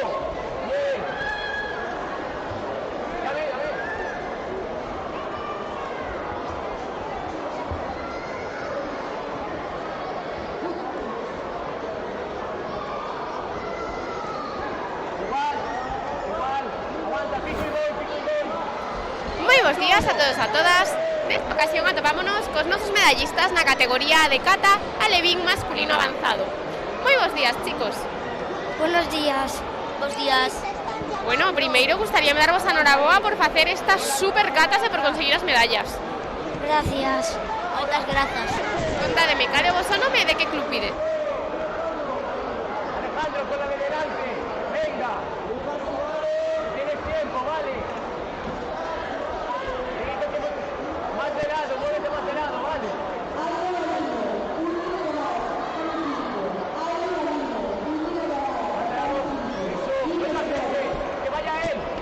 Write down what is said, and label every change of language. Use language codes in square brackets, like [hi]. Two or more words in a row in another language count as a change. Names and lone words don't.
[es] Bien. Ya ve. Igual, aguanta, pico y gol. [gl] Moi bons días a todos e a todas. Nesta ocasión atopámonos cos nosos medallistas na categoría de kata alevín masculino avanzado. Moi bons días, chicos. [es] Buenos días. [gl] Bos días. Bueno, primeiro gustaríame darvos a noraboa por facer estas super catas e por conseguir as medallas. Gracias. Moitas grazas. Contádeme, cal é o voso nome e de que club pide? [es] Alejandro, con la de delante. Venga. Tienes tiempo, vale. Más de lado, muévete más de lado, vale. Que vaya él.